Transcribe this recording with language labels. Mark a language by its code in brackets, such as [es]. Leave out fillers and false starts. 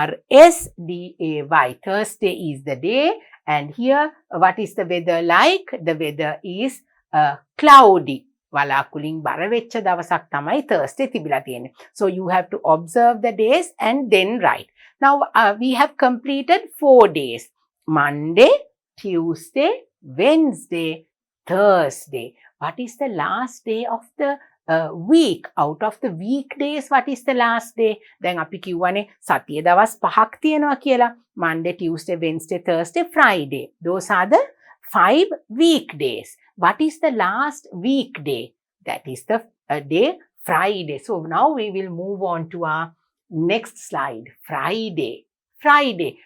[en] Thursday. Thursday is the day. And here, what is the weather like? The weather is cloudy. [si] වලාකුලින් බර වෙච්ච දවසක් තමයි Thursday තිබිලා තියෙන්නේ. [en] So you have to observe the days and then write. Now, we have completed 4 days. Monday, Tuesday, Wednesday, Thursday. What is the last day of the week? Out of the weekdays, what is the last day? [si] දැන් අපි කියවනේ සතිය දවස් 5ක් තියෙනවා කියලා. [en] Monday, Tuesday, Wednesday, Thursday, Friday. Those are the 5 weekdays. What is the last weekday? That is the day Friday. So now we will move on to our next slide. Friday. Friday.